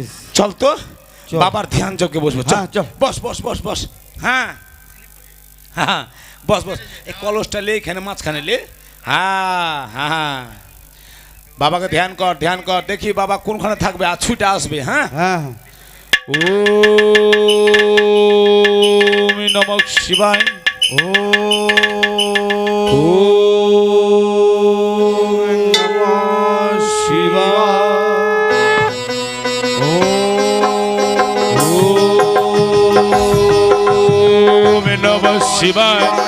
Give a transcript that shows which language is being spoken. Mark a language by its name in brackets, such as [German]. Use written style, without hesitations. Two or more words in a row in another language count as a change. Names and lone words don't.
[Bangla] চল তো চল। বাবার ধ্যান চোখে বসবো চল হ্যাঁ, চল। বস বস বস বস হ্যাঁ হ্যাঁ বস বস এই কলসটা লে এখানে মাঝখানে লে হ্যাঁ হ্যাঁ বাবাকে ধ্যান কর দেখি বাবা কোনখানে থাকবে আর ছুটে আসবে হ্যাঁ হ্যাঁ [Sanskrit] ওম নমঃ শিবায় ও নমঃ শিবায় ওম নমঃ শিবায়